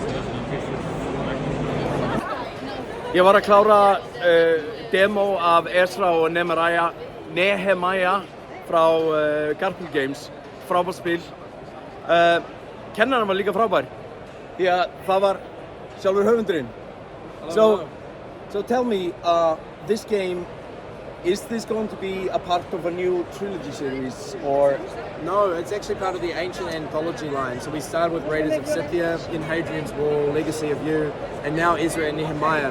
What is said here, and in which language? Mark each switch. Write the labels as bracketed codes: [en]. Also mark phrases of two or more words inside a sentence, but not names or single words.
[is] Ég var að klára demo af Ezra og Nehemiah frá Galpil Games. Frábært spil. Kennarinn var líka frábær. Því að það var sjálfur höfundurinn. [en] So tell me, this game, is this going to be a part of a new trilogy series, or? No, it's actually part of the ancient anthology line. So we started with Raiders of Scythia, in Hadrian's Wall, Legacy of You, and now Ezra and Nehemiah.